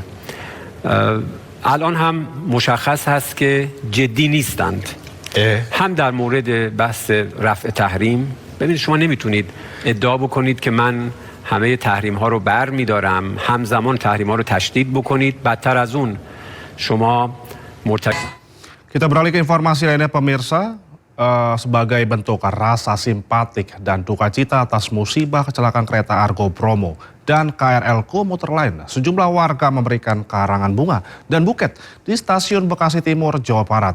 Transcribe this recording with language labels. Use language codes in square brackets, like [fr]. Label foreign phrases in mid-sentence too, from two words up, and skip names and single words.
[fa] الان هم مشخص هست که جدی نیستند. هم در مورد بحث رفع تحریم، ببینید شما نمیتونید ادعا بکنید که من همه تحریم ها رو بر میدارم، همزمان تحریم ها رو تشدید بکنید، بدتر از اون شما [id] Kita beralih ke informasi lainnya pemirsa. Sebagai bentuk rasa simpatik dan duka cita atas musibah kecelakaan kereta Argo Bromo dan KRL Komuter Line. Sejumlah warga memberikan karangan bunga dan buket di Stasiun Bekasi Timur, Jawa Barat.